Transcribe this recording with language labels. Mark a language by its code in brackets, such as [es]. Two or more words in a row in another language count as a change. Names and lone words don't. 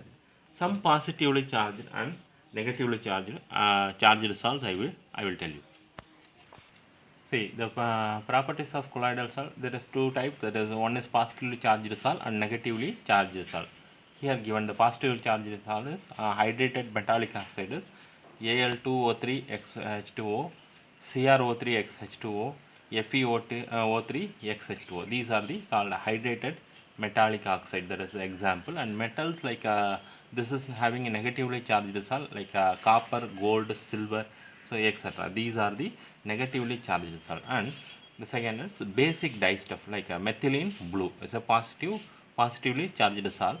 [en] Some positively charged and negatively charged salts I will tell you. See, the properties of colloidal salt, there is two types. That is, one is positively charged salt and negatively charged salt. Here given the positively charged salt is hydrated metallic oxide is Al2O3XH2O, CrO3XH2O, FeO3XH2O. These are the called hydrated metallic oxide. That is the example. And metals like this is having a negatively charged salt like copper, gold, silver, so etc. These are the negatively charged salt. And the second is basic dyestuff like methylene blue is a positively charged salt.